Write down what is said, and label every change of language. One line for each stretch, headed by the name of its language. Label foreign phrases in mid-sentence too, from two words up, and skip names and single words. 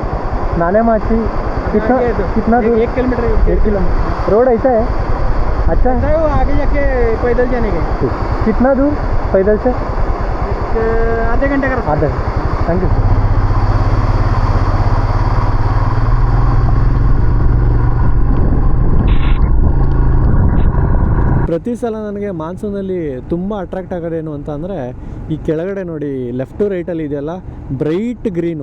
Hindi: नानेमाची कितना दूर? 1 किलोमीटर 1 किलोमीटर रोड ऐसा है? अच्छा है वो, आगे जाके पैदल जाने के। कितना दूर पैदल से? आधे घंटे का रास्ता। आधे।
English: thank you sir.
Kannada: ಪ್ರತಿ ಸಲ ನನಗೆ ಮಾನ್ಸೂನಲ್ಲಿ ತುಂಬ ಅಟ್ರಾಕ್ಟ್ ಆಗೋದೇನು ಅಂತ ಅಂದರೆ ಈ ಕೆಳಗಡೆ ನೋಡಿ ಲೆಫ್ಟು ರೈಟಲ್ಲಿ ಇದೆಯಲ್ಲ
English: bright green.